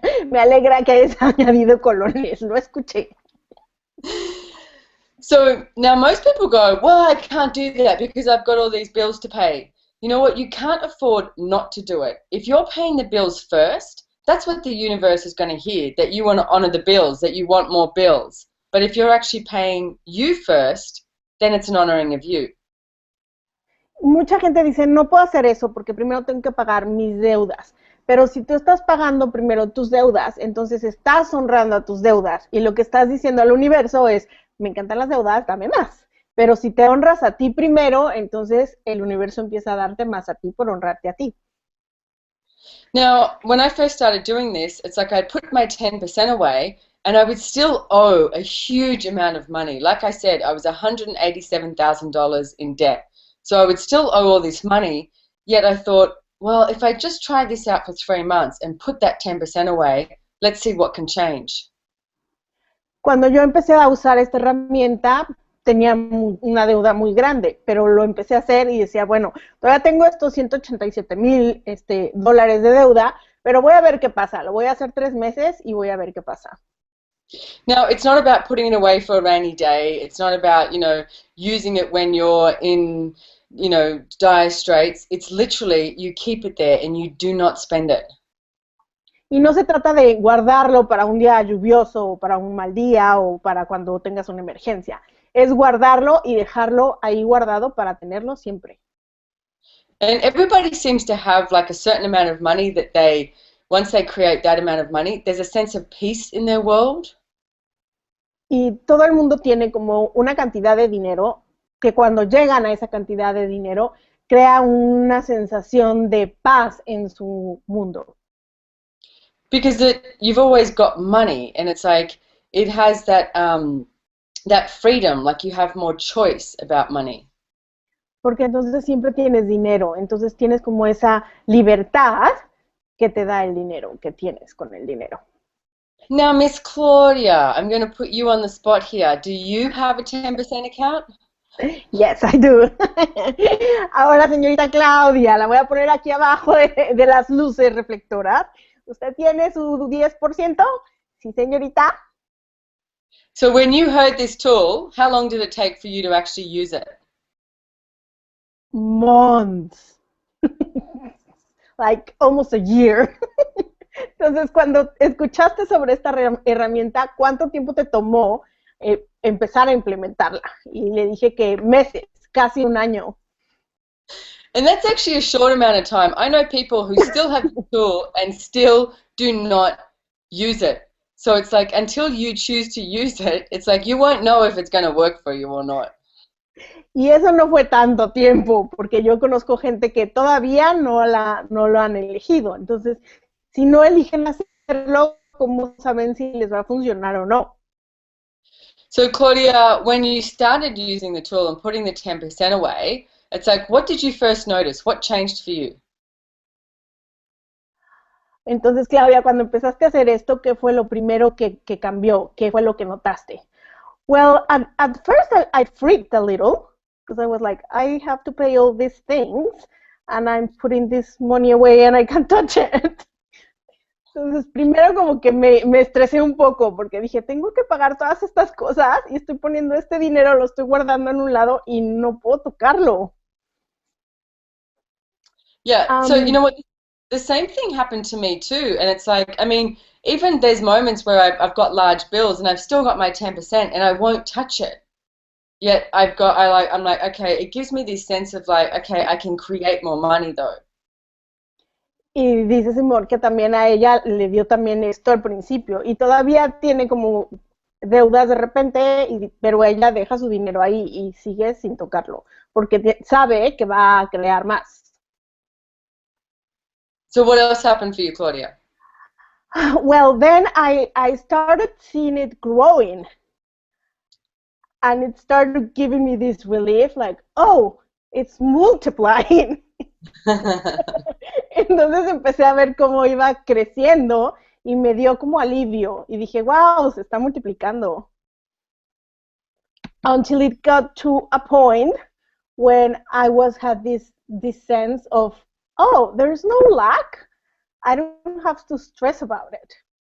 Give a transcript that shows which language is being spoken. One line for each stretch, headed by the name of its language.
Spanish: Me alegra que hayas añadido colones, lo escuché.
English: So now most people go, well, I can't do that because I've got all these bills to pay. You know what? You can't afford not to do it. If you're paying the bills first, that's what the universe is going to hear, that you want to honor the bills, that you want more bills. But if you're actually paying you first, then it's an honoring of you.
Spanish: Mucha gente dice, no puedo hacer eso porque primero tengo que pagar mis deudas. Pero si tú estás pagando primero tus deudas, entonces estás honrando a tus deudas. Y lo que estás diciendo al universo es, me encantan las deudas, dame más. Pero si te honras a ti primero, entonces el universo empieza a darte más a ti por honrarte a ti.
English: Now, when I first started doing this, it's like I'd put my 10% away and I would still owe a huge amount of money. Like I said, I was $187,000 in debt. So I would still owe all this money, yet I thought, well, if I just try this out for 3 months and put that 10% away, let's see what can change.
Spanish: Cuando yo empecé a usar esta herramienta, tenía una deuda muy grande, pero lo empecé a hacer y decía, bueno, todavía tengo estos 187,000 dólares de deuda, pero voy a ver qué pasa. Lo voy a hacer 3 meses y voy a ver qué pasa.
English: Now, it's not about putting it away for a rainy day. It's not about, using it when you're in, dire straits. It's literally you keep it there and you do not spend it.
Spanish: Y no se trata de guardarlo para un día lluvioso o para un mal día o para cuando tengas una emergencia. Es guardarlo y dejarlo ahí guardado para tenerlo siempre.
English: And everybody seems to have like a certain amount of money that once they create that amount of money, there's a sense of peace in their world.
Spanish: Y todo el mundo tiene como una cantidad de dinero que cuando llegan a esa cantidad de dinero crea una sensación de paz en su mundo.
English: Because you've always got money and it's like it has that freedom, like you have more choice about money.
Spanish: Porque entonces siempre tienes dinero, entonces tienes como esa libertad que te da el dinero, que tienes con el dinero.
English: Now, Miss Claudia, I'm going to put you on the spot here. Do you have a 10% account? Yes, I do.
Spanish: Ahora, señorita Claudia, la voy a poner aquí abajo de las luces reflectoras. ¿Usted tiene su 10%? Sí, señorita.
English: So when you heard this tool, how long did it take for you to actually use it? Months. Like almost a year.
Spanish: Entonces, cuando escuchaste sobre esta herramienta, ¿cuánto tiempo te tomó empezar a implementarla? Y le dije que meses, casi un año.
English: And that's actually a short amount of time. I know people who still have the tool and still do not use it. So it's like until you choose to use it, it's like you won't know if it's going to work for you or not.
Spanish: Y eso no fue tanto tiempo, porque yo conozco gente que todavía no lo han elegido. Entonces, si no eligen hacerlo, ¿cómo saben si les va a funcionar o no?
English: So Claudia, when you started using the tool and putting the 10% away, it's like, what did you first notice? What changed for you?
Spanish: Entonces, Claudia, cuando empezaste a hacer esto, ¿qué fue lo primero que cambió? ¿Qué fue lo que notaste?
English: Well, at first I freaked a little because I was like, I have to pay all these things and I'm putting this money away and I can't touch it.
Spanish: Entonces, primero como que me estresé un poco porque dije, tengo que pagar todas estas cosas y estoy poniendo este dinero, lo estoy guardando en un lado y no puedo tocarlo.
English: Yeah, so you know what? The same thing happened to me too. And it's like, I mean, even there's moments where I've got large bills and I've still got my 10% and I won't touch it. Yet I'm like, okay, it gives me this sense of like, okay, I can create more money though.
Spanish: y dice Simón que también a ella le dio también esto al principio y todavía tiene como deudas de repente, pero ella deja su dinero ahí y sigue sin tocarlo porque sabe que va a crear más.
English: So what else happened for you, Claudia? Well, then I started seeing it growing and it started giving me this relief like, oh, it's multiplying.
Spanish: Entonces empecé a ver cómo iba creciendo y me dio como alivio y dije, wow, se está multiplicando.
English: Until it got to a point when I had this sense of, oh, there's no lack. I don't have to stress about it.